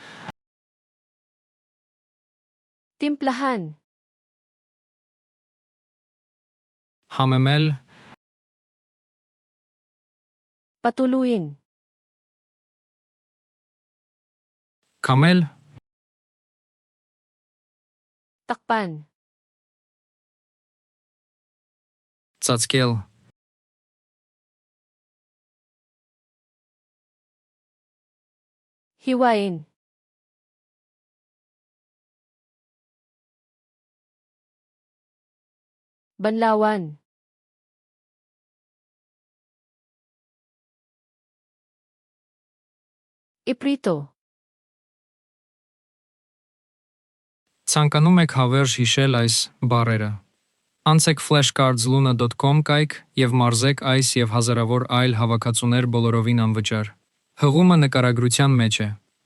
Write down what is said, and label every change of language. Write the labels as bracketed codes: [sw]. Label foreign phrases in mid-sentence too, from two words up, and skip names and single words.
[tl] Timplahan. [hy] համեմել, [tl] Patuluin. [hy] կամել, [tl] Takpan. [hy] ծածկել, [tl] Hiwain. Banlawan. Iprito. [hy] Ցանկանում եք հավերժ հիշել այս բառերը։ Անցեք flashcards.luna.com կայք և մարզեք այս և հազարավոր այլ հավաքածուներ բոլորովին անվճար։ Հղումը նկարագրության մեջ է։